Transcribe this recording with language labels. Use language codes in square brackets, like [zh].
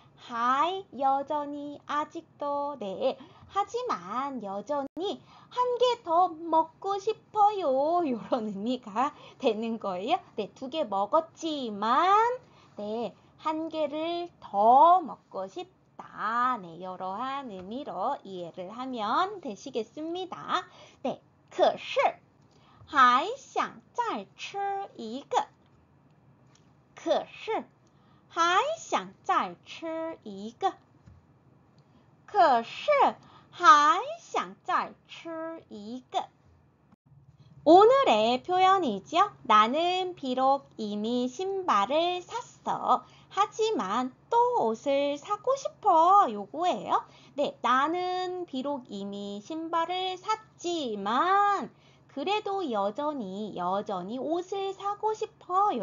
[ko] 还 여전히 아직도 네, 하지만 여전히 한 개 더 먹고 싶어요. 이런 의미가 되는 거예요. 네, 두 개 먹었지만 네, 한 개를 더 먹고 싶다. 네, 이러한 의미로 이해를 하면 되시겠습니다. [zh] 네, 可是还想再吃一个可是还想再吃一个可是还想再吃一个 [ko] 오늘의 표현이죠. 나는 비록 이미 신발을 샀어. 하지만 또 옷을 사고 싶어. 요거예요. 네, 나는 비록 이미 신발을 샀지만 그래도 여전히 옷을 사고 싶어.